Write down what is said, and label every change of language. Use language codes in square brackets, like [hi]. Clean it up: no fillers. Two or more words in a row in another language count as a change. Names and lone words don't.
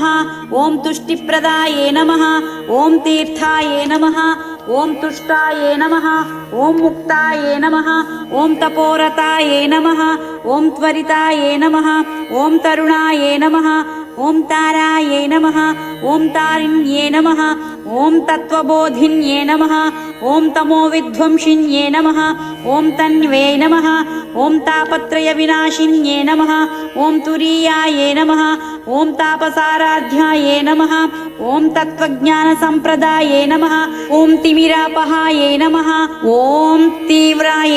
[sa] ॐ तुष्टिप्रदायै नमः। ॐ तीर्थायै नमः। ॐ तुष्टायै नमः। ॐ मुक्तायै नमः। ॐ तपोरतायै नमः। ॐ त्वरितायै नमः। ॐ तरुणायै नमः। ॐ तारायै नमः। ఓం తారిణ్యే నమః ఓం తత్వబోధిన్యే నమః ఓం తమో విధ్వంసిన్యే నమః ఓం తన్వే నమః ఓం తాపత్రయ వినాశిన్యే నమః ఓం తురీయాయే నమః ఓం తాపసారాధ్యాయే నమః ఓం తత్వజ్ఞాన సంప్రదాయే నమః ఓం తిమిరాపహాయే నమః ఓం తీవ్రాయే